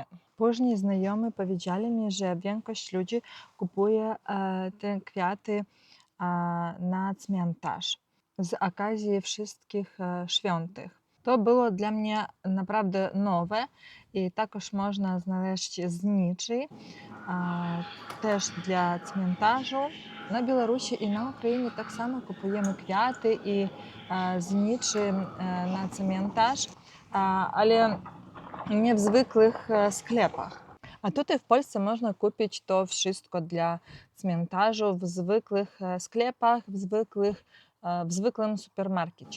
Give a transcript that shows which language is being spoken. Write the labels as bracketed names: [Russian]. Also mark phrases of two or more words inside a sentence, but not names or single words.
[Polish] Później znajomi powiedzieli mi, że większość ludzi kupuje te kwiaty na cmentarz z okazji wszystkich świątych. To było dla mnie naprawdę nowe i також można znaleźć zniczy też dla cmentarzu. Na Białorusi i na [Ukrainian] Україні так само купуємо квіти і [Polish] zniczy na cmentarz, ale nie w zwykłych sklepach. A tutaj w Polsce można kupić to wszystko dla cmentarzu w zwykłych sklepach, w zwykłym supermarkecie.